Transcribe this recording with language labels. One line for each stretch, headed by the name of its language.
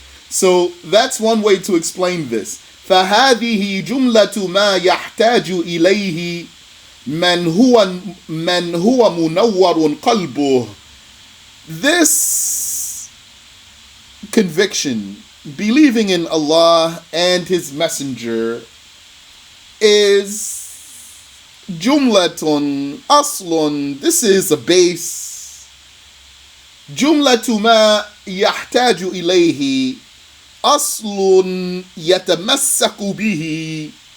English: So that's one way to explain this.
Arabic: فهذه جملة ما يحتاج إليه من هو منور قلبه.
English: This conviction, believing in Allah and His Messenger, is
Arabic: jumlatun aslun.
English: This is a base.
Arabic: Jumlatu ma yahtaju ilayhi aslun yatamassaku bihi.